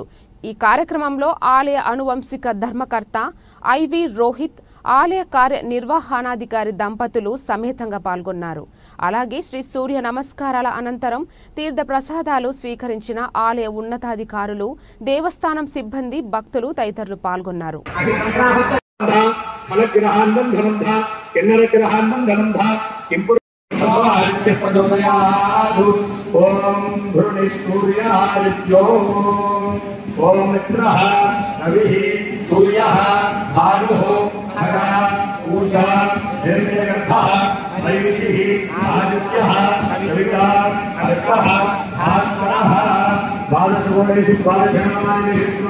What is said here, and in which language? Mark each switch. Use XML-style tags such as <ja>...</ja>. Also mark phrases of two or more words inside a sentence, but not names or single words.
<te>ఈ కార్యక్రమంలో ఆలయ అనువంశిక ధర్మకర్త ఐవి రోహిత్, ఆలయ కార్యనిర్వహణాధికారి దంపతులు సమేతంగా పాల్గొన్నారు. అలాగే శ్రీ సూర్య నమస్కారాల అనంతరం తీర్థ ప్రసాదాలు స్వీకరించిన ఆలయ ఉన్నతాధికారులు, దేవస్థానం సిబ్బంది, భక్తులు తదితరులు పాల్గొన్నారు.</te> <sa>ओम मित्रः रविः सूर्यः भानुः खगः पूषा निर्मलगर्भः मरीचिः आदित्यः सविता अर्कः भास्करः द्वादशगुणेषु द्वादशनामानि</sa>